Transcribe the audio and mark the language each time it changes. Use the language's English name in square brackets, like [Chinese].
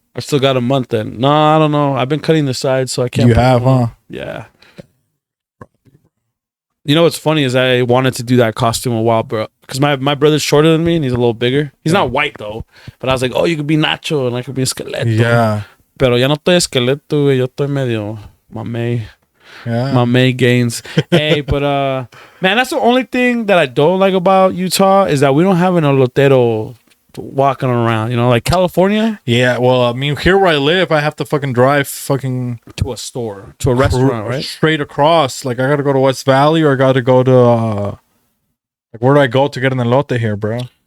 [English] I still got a month then. No, I don't know. I've been cutting the sides, so I can't. You put have, them on. huh? Yeah. You know what's funny is I wanted to do that costume a while, bro. Because my brother's shorter than me and he's a little bigger. He's not white though. But I was like, oh, you could be Nacho and I could be Esqueleto. Yeah. [Spanish] Pero ya no estoy Esqueleto, güey. Yo estoy medio mamey. [English] Yeah. Mamey gains. Hey, but man, that's the only thing that I don't like about Utah is that we don't have an elotero walking around. You know, like California. Yeah, well, I mean, here where I live, I have to fucking drive fucking To a store. To a restaurant, right? straight across. Like, I gotta go to West Valley or I gotta go to, like, where do I go to get an elote here, bro?